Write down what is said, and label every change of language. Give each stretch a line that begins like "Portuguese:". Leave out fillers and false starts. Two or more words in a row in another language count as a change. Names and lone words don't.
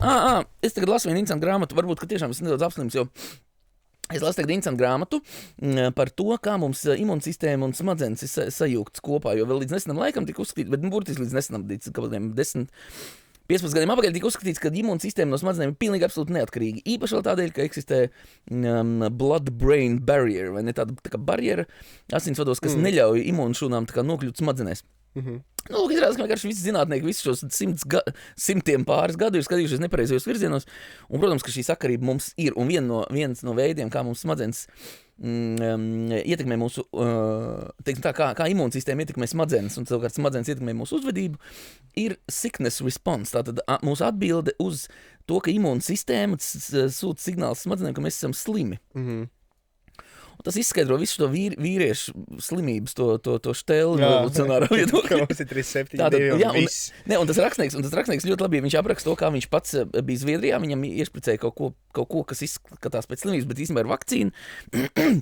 Latvian: Es tagad lasu vienu interesantu grāmatu, varbūt, ka tiešām es nedaudz apslims, jo es lasu tagad interesantu grāmatu par to, kā mums imūnsistēma un smadzenes ir sajūgtas kopā, jo vēl līdz nesenam laikam tika uzskatīt, bet burtiski līdz nesenam, līdz kādiem 10-15 gadiem apakaļ tika uzskatīts, ka imūnsistēma no smadzenēm ir pilnīgi absolūti neatkarīga. Īpaši vēl tādēļ, ka eksistē
English: blood-brain barrier,
Latvian: vai ne tāda tā kā barjera asinsvados, kas neļauj imūnšūnām tā kā nokļūt smadzenēs. Nu, izrādās, ka vienkārši visi zinātnieki visus šos simtiem pāris gadu ir skatījušies nepareizajos virzienos, un, protams, ka šī sakarība mums ir, un viens no veidiem, kā mums smadzenes ietekmē mūsu, teiksim tā, kā imūnsistēma ietekmē smadzenes, un savukārt smadzenes ietekmē mūsu uzvedību, ir
English: sickness response,
Latvian: tātad mūsu atbilde uz to, ka imūnsistēma sūta signāls smadzenēm, ka mēs esam slimi. Un tas izskaidro visu to vīriešu slimības, to štēlu evolucionāro viedokļu. Mums ir 372 un viss. Un tas rakstnieks ļoti labi, viņš apraksta to, kā viņš pats bija Zviedrijā, viņam iešpricēja kaut ko, kas izskatās pēc slimības, bet īstenībā ir vakcīna.